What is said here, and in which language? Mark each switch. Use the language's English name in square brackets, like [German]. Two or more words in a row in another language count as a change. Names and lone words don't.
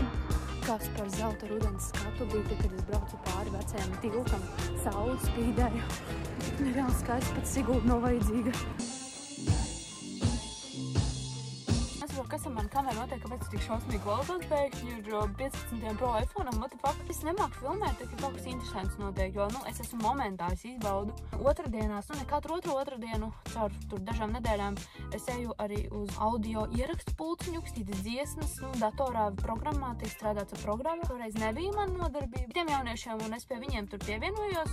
[Latvian] Kas par zelta rudens skatu bija, kad es braucu pāri vecajam tiltam. Saule spīdēja. Nereāli skaisti, pat Sigulda nav vajadzīga. Kas ar mani kameru notiek, kāpēc tik šausmīgi kvalitātes pēkšņi ir 15. Pro iPhone'am, [English] what the fuck? [Latvian] Es nemāku filmēt, tad, ka kaut kas interesants notiek, jo, es esmu momentā, es izbaudu. Otrdienās, ne katru otrdienu, caur tur dažām nedēļām, es eju arī uz audio ierakstu pulciņu, kstītas dziesmas, datorā programmā, tiek strādāts ar programmu. Toreiz nebija man nodarbība tiem jauniešiem, un es pie viņiem tur pievienojos.